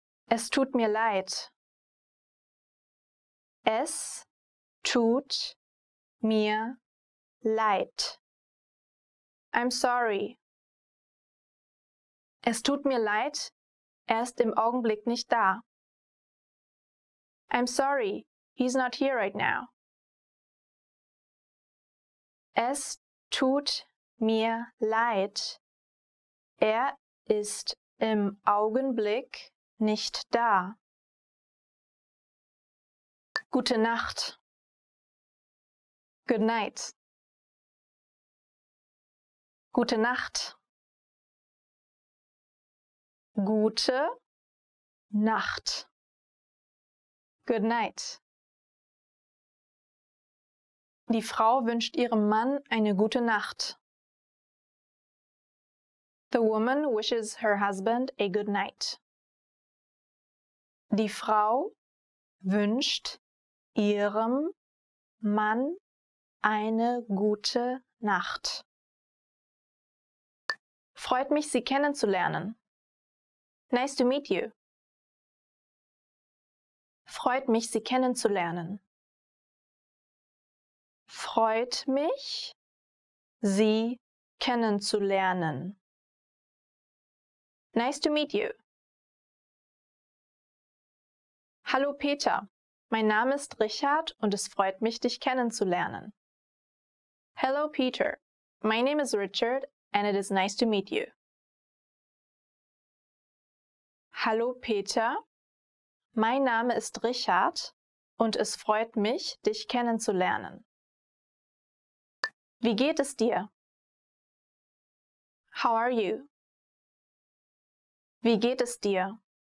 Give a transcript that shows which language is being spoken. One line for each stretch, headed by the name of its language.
German: Es tut mir leid. Es tut mir leid.
English: I'm sorry.
German: Es tut mir leid, er ist im Augenblick nicht da.
English: I'm sorry, he's not here right now.
German: Es tut mir leid. Er ist im Augenblick nicht da. Gute Nacht.
English: Good night.
German: Gute Nacht. Gute Nacht.
English: Good night.
German: Die Frau wünscht ihrem Mann eine gute Nacht.
English: The woman wishes her husband a good night.
German: Die Frau wünscht ihrem Mann eine gute Nacht. Freut mich, Sie kennenzulernen.
English: Nice to meet you.
German: Freut mich, Sie kennenzulernen. Freut mich, Sie kennenzulernen.
English: Nice to meet you.
German: Hallo Peter, mein Name ist Richard und es freut mich, dich kennenzulernen.
English: Hello Peter, my name is Richard and it is nice to meet you.
German: Hallo Peter, mein Name ist Richard und es freut mich, dich kennenzulernen. Wie geht es dir?
English: How are you?
German: Wie geht es dir?